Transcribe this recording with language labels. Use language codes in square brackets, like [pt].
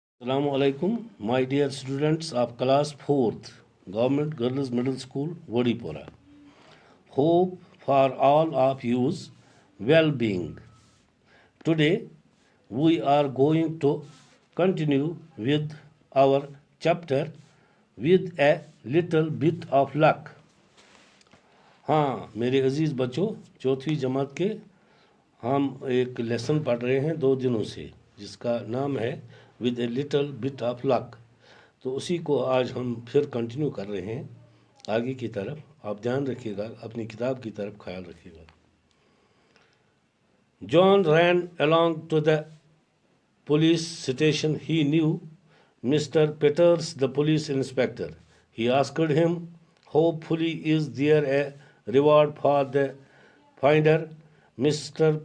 [en] Assalamu alaikum, my dear students of class 4th, Government Girls Middle School, Vodipura. Hope for all of you's well-being. Today, we are going to continue with our chapter with a little bit of luck. [hi] हाँ मेरे अजीज़ बच्चों, चौथी जमात के हम एक lesson पढ़ रहे हैं 2 दिनों से, जिसका नाम है with a little bit of luck. तो उसी को आज हम फिर कंटिन्यू कर रहे हैं आगे की तरफ। आप ध्यान रखिएगा, अपनी किताब की तरफ ख्याल रखिएगा। [en] John ran along to the police station. He knew Mr. Peters, the police inspector. He asked him, hopefully is there a reward for the finder? Mr.